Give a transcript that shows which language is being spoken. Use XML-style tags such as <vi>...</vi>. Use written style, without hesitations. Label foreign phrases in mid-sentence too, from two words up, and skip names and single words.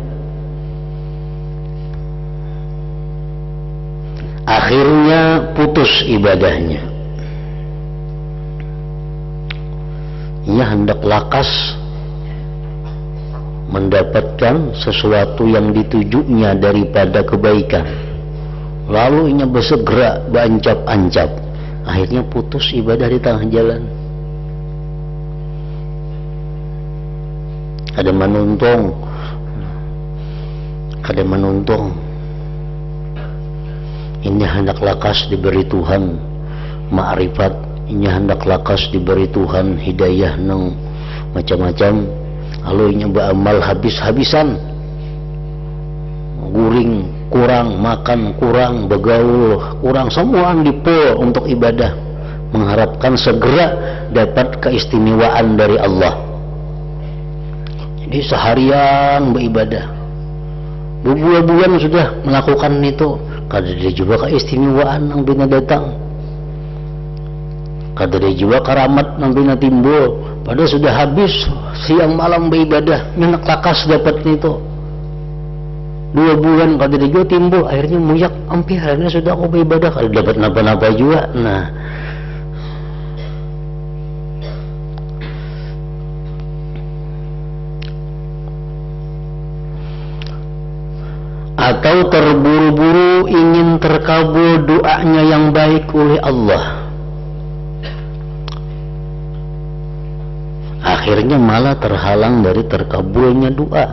<id>Akhirnya putus ibadahnya. Ia hendak lakas mendapatkan sesuatu yang ditujunya daripada kebaikan. Lalu ia bersegera beancap-ancap. Akhirnya putus ibadah di tengah jalan. Ada menuntung. Ini hendak lakas diberi Tuhan ma'rifat, ini hendak lakas diberi Tuhan hidayah nang macam-macam. Lalu ini beramal habis-habisan, guring kurang, makan kurang, begaul kurang, semua dipul untuk ibadah, mengharapkan segera dapat keistimewaan dari Allah. Jadi seharian beribadah, berbulan-bulan sudah melakukan itu,</id> <bjn>kada dia</bjn> <id>juga keistimewaan yang bina datang,</id> <bjn>kada dia</bjn> <id>juga karamat yang bina timbul, padahal sudah habis siang malam beribadah,</id> <bjn>nyenak lakas</bjn> <id>dapat itu.</id> <bjn>2 bulan kada dia juga timbul, akhirnya muyak, akhirnya sudah aku beribadah, kada dapat napa-napa juga.</bjn> <id>Nah, atau terburu-buru ingin terkabul doanya yang baik oleh Allah, akhirnya malah terhalang dari terkabulnya doa.</id>